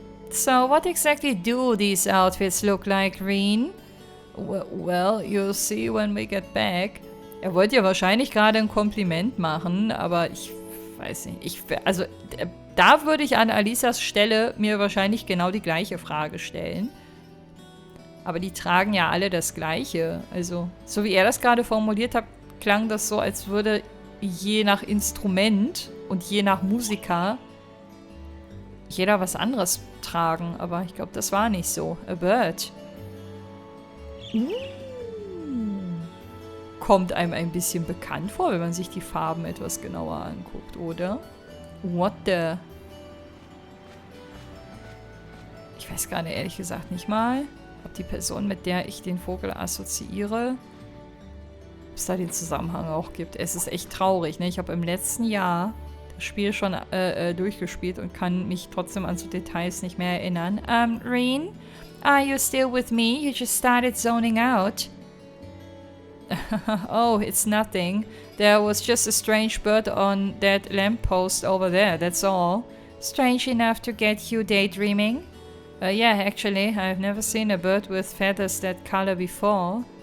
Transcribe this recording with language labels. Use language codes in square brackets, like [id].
[en] So what exactly do these outfits look like, Reen? Well, you'll see when we get back. [de] Er wollte ja wahrscheinlich gerade ein Kompliment machen, aber ich weiß nicht. Da würde ich an Alisas Stelle mir wahrscheinlich genau die gleiche Frage stellen. Aber die tragen ja alle das Gleiche. Also, so wie er das gerade formuliert hat, klang das so, als würde je nach Instrument und je nach Musiker jeder was anderes tragen. Aber ich glaube, das war nicht so. [en] A bird. [de] Kommt einem ein bisschen bekannt vor, wenn man sich die Farben etwas genauer anguckt, oder? [en] What the... [de] Ich weiß gerade ehrlich gesagt nicht mal, ob die Person, mit der ich den Vogel assoziiere, ob es da den Zusammenhang auch gibt. Es ist echt traurig, ne? Ich habe im letzten Jahr das Spiel schon durchgespielt und kann mich trotzdem an so Details nicht mehr erinnern. [en] Reen, are you still with me? You just started zoning out. Oh, it's nothing. There was just a strange bird on that lamppost over there, that's all. Strange enough to get you daydreaming? Yeah, actually, I've never seen a bird with feathers that color before.